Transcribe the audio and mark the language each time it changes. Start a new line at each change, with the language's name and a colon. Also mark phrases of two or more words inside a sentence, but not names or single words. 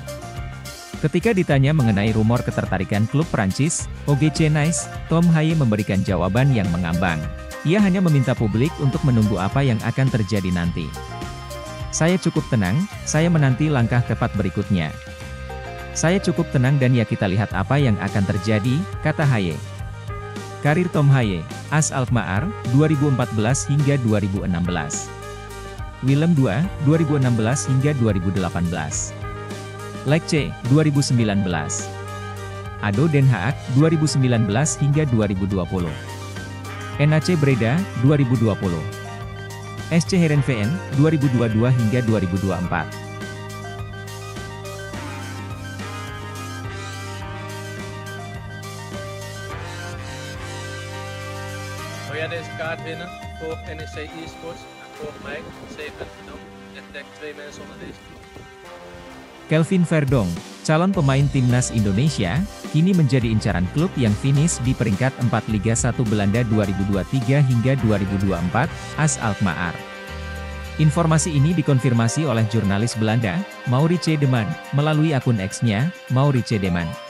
Indonesian: Ketika ditanya mengenai rumor ketertarikan klub Prancis, OGC Nice, Tom Haaien memberikan jawaban yang mengambang. Ia hanya meminta publik untuk menunggu apa yang akan terjadi nanti. Saya cukup tenang, saya menanti langkah tepat berikutnya. Saya cukup tenang dan ya kita lihat apa yang akan terjadi, kata Haaien. Karir Tom Haaien, AS Alkmaar, 2014 hingga 2016. Willem II, 2016 hingga 2018. Lecce, 2019. ADO Den Haag, 2019 hingga 2020. NAC Breda, 2020. SC Heerenveen, 2022 hingga 2024.
Dutch: Wil jij deze kaart winnen voor NEC eSports en voor mij 7.0? Het dekt 2 mensen onder deze.
Indonesian: Kelvin Verdonk, calon pemain timnas Indonesia, kini menjadi incaran klub yang finish di peringkat 4 Liga 1 Belanda 2023 hingga 2024, AS Alkmaar. Informasi ini dikonfirmasi oleh jurnalis Belanda, Maurice Deman, melalui akun X-nya, Maurice Deman.